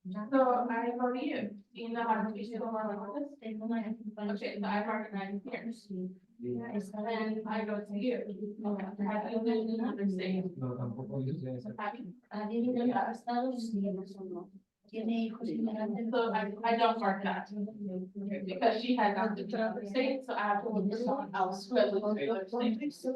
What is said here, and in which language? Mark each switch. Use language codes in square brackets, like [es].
[en] So I go to you. Do you know how to speak to someone like this? Okay, so I recognize here. And I go to you. Have you lived in another state? [es] No, tampoco dice eso. [en] Have you? [es] ¿Ha vivido en los Estados Unidos o no? ¿Tiene hijos inmigrantes? [en] So I don't mark that. Because she has not lived in another state, so I have to look for someone else who has lived in another state.